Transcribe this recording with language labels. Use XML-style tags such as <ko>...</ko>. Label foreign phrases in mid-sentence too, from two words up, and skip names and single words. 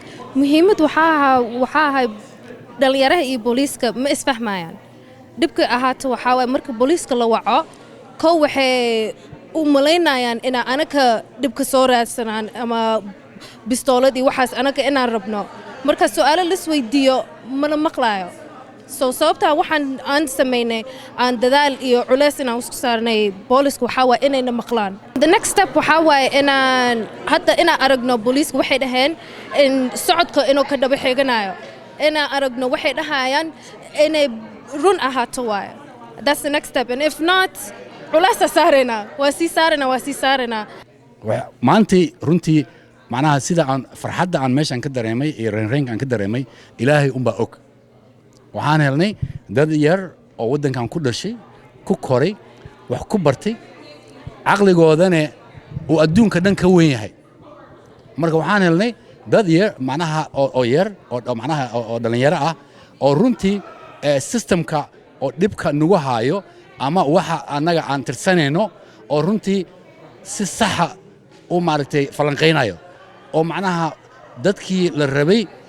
<so>muhiimad waxa ahay dhalinyaraha iyo booliiska ma isfahmayaan dhibka ahaato waxa way marka booliiska la waco koo waxay u malaynayaan in anaka dhibka soo raadsanaan ama bistooladii waxaas anaka inaan rabno marka su'aalo la isweydiiyo mana maqlaayo sababta waxaan aan sameynay aan dadaal iyo culays inaan isku saarnay booliska waxa way inayna maqlaan</so> <en>the next step</en> <so>waxa way inaan aragno booliska waxay dhaheen in socodka inuu ka daba xiganayo inaan aragno waxay dhahayaan inay run ahaato waay</so> <en>that's the next step and if not</en> <so>culays saarena waa sii saarena maantii runtii macnaha sida aan farxadda aan meeshan ka dareemay iyo reenreenka aan ka dareemay ilaahay unbaa og waxaan helnay dad yar oo waddankan ku dhashay ku koray wax ku bartay caqligoodana uu adduunka dhan ka weyn yahay marka waxaan helnay dad yar macnaha oo yar oo macnaha oo dhalinyaro ah oo runtii systemka oo dhibka nagu haayo ama waxa annaga aan tirsanayno oo runtii si saxa u maaragtay falanqaynayo oo macnaha dadkii la rabay</so>